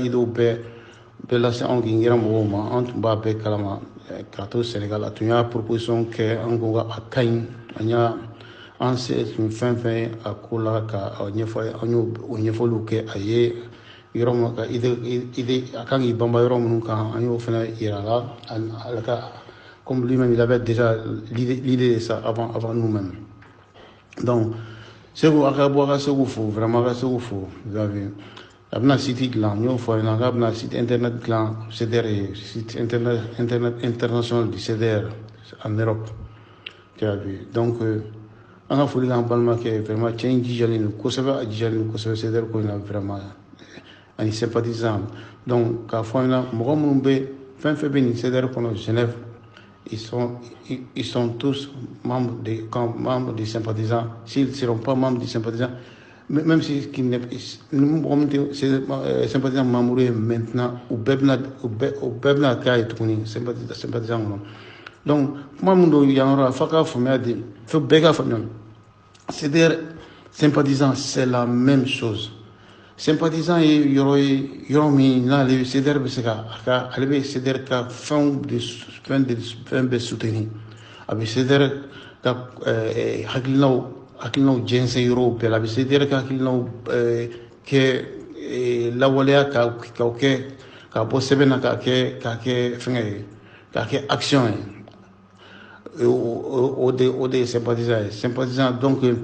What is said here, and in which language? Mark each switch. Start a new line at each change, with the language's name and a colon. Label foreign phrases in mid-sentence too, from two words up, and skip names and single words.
Bambara: idéw bɛɛ lase anw gingin gɛrɛn mɔgɔw ma an tun b'a bɛɛ kalama k'a to Sénégal a tun y'a proposition kɛ an ko a ka ɲi an y'a an se tun fɛn fɛn ye a ko la ka ɲɛfɔ an y'o ɲɛfɔliw kɛ a ye yɔrɔ min ka idée a kan k'i banba yɔrɔ minnu kan an y'o fɛnɛ yira a la ka
French: comme lui-même il avait déjà l'idée de ça avant nous-mêmes
Bambara: donc segu a ka bɔ a ka segu fo vraiment a ka segu fo
French: vous avez
Bambara: a bɛna site dilan n y'o fɔ a ɲɛna k'a bɛna
French: site internet
Bambara: dilan CDR ye
French: site internet international du CDR en Europe tu as vu
Bambara: donc an ka foli k'an balimakɛ vraiment cɛ in jijalen don kosɛbɛ a jijalen don kosɛbɛ CDR ko in na vraiment ani sympathisant donc k'a fɔ an ɲɛna mɔgɔ minnu bɛ fɛn fɛn bɛ nin CDR kɔnɔ Genève
French: ils sont tous membres des sympathisants s'ils ne seront pas membres des sympathisants même si sympathisant membre
Bambara: ye maintenant u bɛɛ bɛna k'a ye tuguni sympathisant kɔnɔ donc kuma min don yan yɔrɔ la f'a k'a faamuya de fo bɛɛ k'a faamuya CDR
French: sympathisant c'est la même chose sympathisant
Bambara: ye yɔrɔ min n'ale CDR bɛ se ka ale bɛ CDR ka fɛn bɛɛ soutenir a bɛ CDR ka hakilinaw jɛnsɛn yɔrɔw bɛɛ la a bɛ CDR ka hakilinaw kɛ lawaleya ka bɔ sɛbɛn na k'a kɛ fɛngɛ ye k'a kɛ action ye o de ye sympathisant donc